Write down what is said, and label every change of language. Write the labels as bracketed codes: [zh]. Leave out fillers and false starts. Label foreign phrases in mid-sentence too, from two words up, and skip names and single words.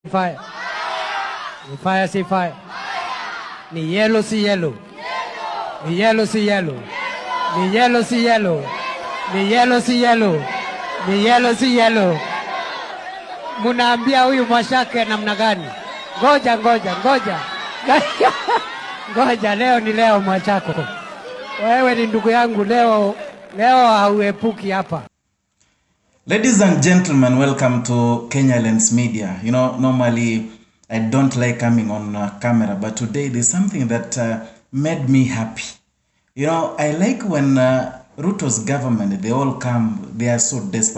[sw] Fire. Ni fire si fire. Ni yellow si yellow. Ni yellow si yellow. Ni yellow si yellow. Ni yellow si yellow. Ni yellow si yellow. Munaambia huyu Mwashake namna gani? Ngoja. Ngoja, leo ni leo Mwachako. Wewe ni ndugu yangu, leo hauepuki hapa. [en] Ladies and gentlemen, welcome to Kenyan Media. You know, normally I don't like coming on camera, but today there's something that made me happy. You know, I like when Ruto's government, they all come, they are so desperate.